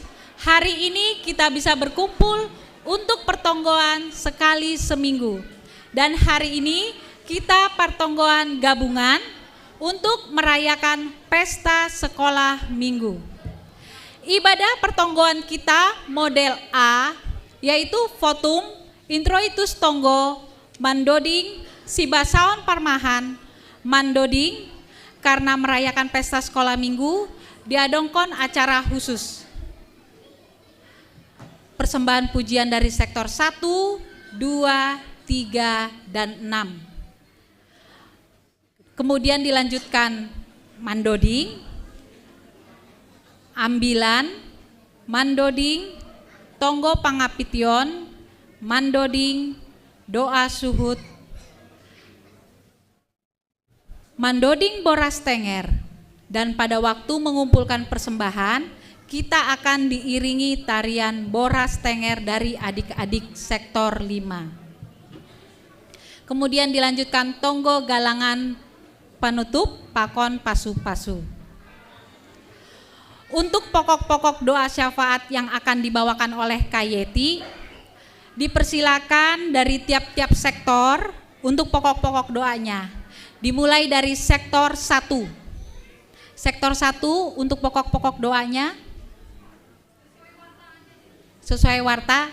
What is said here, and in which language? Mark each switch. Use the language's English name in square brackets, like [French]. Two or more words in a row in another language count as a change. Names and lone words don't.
[Indonesian] Hari ini kita bisa berkumpul untuk pertonggoan sekali seminggu. Dan hari ini kita pertonggoan gabungan untuk merayakan pesta sekolah minggu. Ibadah pertonggoan kita model A, yaitu votum, introitus [Batak Simalungun] tonggo, mandoding, sibasaon parmahan, mandoding, [Indonesian] karena merayakan pesta sekolah minggu, diadongkon acara khusus. Persembahan pujian dari sektor 1, 2, 3, dan 6. Kemudian dilanjutkan [Batak Simalungun] mandoding, ambilan, mandoding, tonggo pangapition, mandoding, doa suhud, mandoding boras tenger, [Indonesian] Dan pada waktu mengumpulkan persembahan, kita akan diiringi tarian Boras Tenger dari adik-adik sektor 5. Kemudian dilanjutkan [Batak Simalungun] tonggo galangan [Indonesian] penutup [Batak Simalungun] pakon pasu-pasu. [Indonesian] Untuk pokok-pokok doa syafaat yang akan dibawakan oleh Kayeti, dipersilakan dari tiap-tiap sektor untuk pokok-pokok doanya. Dimulai dari sektor 1. Sektor 1 untuk pokok-pokok doanya sesuai warta.